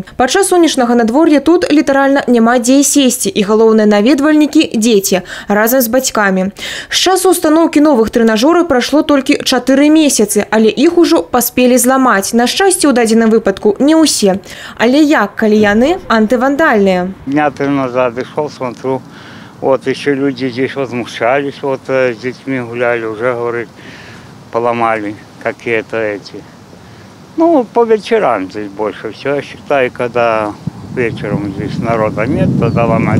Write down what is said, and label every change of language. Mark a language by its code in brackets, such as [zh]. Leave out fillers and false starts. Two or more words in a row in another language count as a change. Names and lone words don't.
[be] Падчас сонечнага надвор'я тут літаральна няма дзе сесці, і галоўныя наведвальнікі – дзеці, разам з бацькамі. З часу устаноўкі новых трэнажораў прайшло толькі 4 месяцы, але іх ужо паспелі зламаць. На шчасце, у дадзеным выпадку не ўсе. Але як, калі яны антывандальныя? [ru] Дня 3 назад шел, смотрю, вот еще люди здесь возмущались, вот с детьми гуляли, уже, говорит, поломали какие-то эти. Ну, по вечерам здесь больше всего. Я считаю, когда вечером здесь народа нет, тогда ломать.